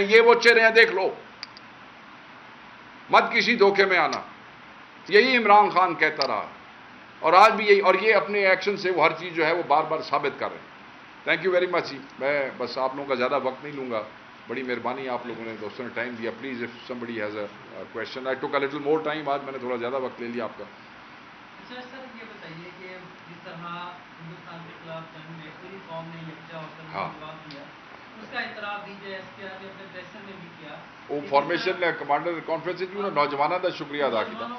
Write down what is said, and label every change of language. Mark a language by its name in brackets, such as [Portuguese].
[Urdu] یہ وہ چہرے ہیں, دیکھ لو, مت کسی دھوکے میں آنا. یہی عمران خان کہتا رہا اور آج بھی یہی, اور یہ اپنے ایکشن سے وہ ہر چیز جو ہے وہ بار بار ثابت کر رہے ہیں. [English] Thank you very much. [Urdu] میں بس آپ لوگوں کا زیادہ وقت نہیں لوں گا. بڑی مہربانی آپ لوگوں نے, دوستوں نے ٹائم دیا. [English] Please if somebody has a question. I took a little more time. [Urdu] آج میں نے تھوڑا زیادہ وقت لے لیا آپ کا. سر یہ بتائیے کہ جس طرح ہندوستان کے خلاف جنگ میں پوری قوم نے یکجا ہو کر جواب دیا, اس کا اعتراف DJSP نے اپنے پریسر میں بھی کیا. وہ فارمیشن کمانڈر کانفرنس جو نوجوانوں کا شکریہ ادا کیا.